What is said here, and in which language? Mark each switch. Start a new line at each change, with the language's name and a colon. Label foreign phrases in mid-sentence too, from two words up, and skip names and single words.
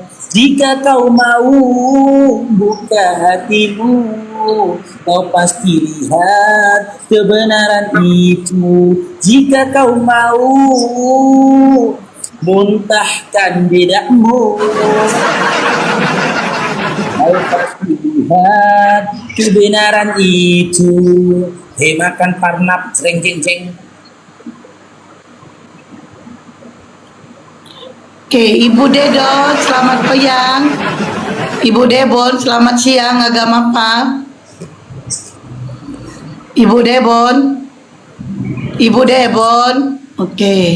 Indonesian: Jika kau mau buka hatimu, kau pasti lihat kebenaran itu. Jika kau mau muntahkan bedakmu, kau pasti lihat kebenaran itu. Makan parnap jeng jeng jeng. Oke, Ibu Dedot, selamat siang. Ibu Debon, selamat siang. Agama apa? Ibu Debon. Ibu Debon. Oke.